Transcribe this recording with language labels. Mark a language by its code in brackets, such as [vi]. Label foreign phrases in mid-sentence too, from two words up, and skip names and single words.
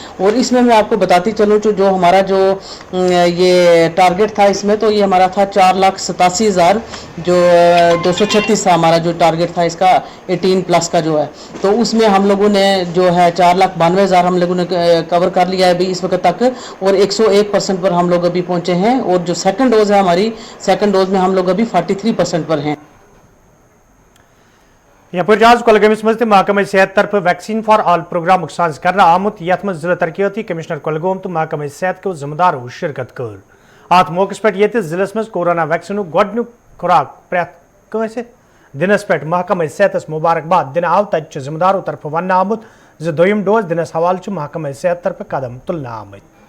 [hi] और इसमें मैं आपको बताती चलूँ जो हमारा जो ये टारगेट था इसमें, तो ये हमारा था 4,87,000 जो 236 था हमारा जो टारगेट था इसका 18+ का जो है. तो उसमें हम लोगों ने जो है 4,92,000 हम लोगों ने कवर कर लिया है अभी इस वक्त तक, और 101% पर हम लोग अभी पहुँचे हैं. और जो [en] second dose [hi] है हमारी, [en] second dose [hi] में हम लोग अभी 43% पर हैं. [ks] यपर आज कुलगमस मज महकमे सेहत तरफ [en] vaccine for all program [ks] साज कर आमुत यथ मज जिला तरक्याती कमिश्नर कुलगाम तो महकमे सेहत के जिम्मेदारों शिरकत कर. अत मौके पे जिले मज [en] corona vaccine [ks] गोडनुक खुराक प्रेत कंसे दिनस पे महकमे सेहत मुबारकबाद दिन आव तत जिम्मेदारों तरफ वन आमुत दोयम डोज दिनस हवाले महकमे सेहत तरफ कदम तुलना आमत.